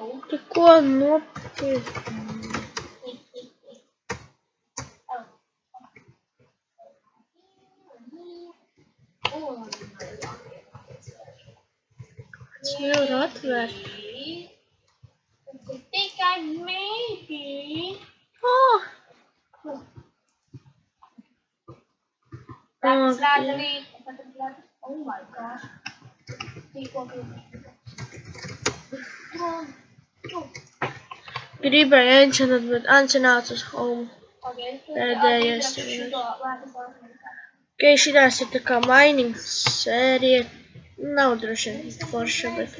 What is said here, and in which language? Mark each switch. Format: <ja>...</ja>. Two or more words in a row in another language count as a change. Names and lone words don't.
<lv>Tu ko nopietni? Es nevaru atvērt. Tas ir tikai mītī.</lv> <en>That's Natalie. Oh my gosh.</en> <lv>Gribēju enchantot, bet Ance nāca uz home. Pēdējais ir. Okei, šitās ir tā kā mining sērija. Nav droši forša, bet.</lv>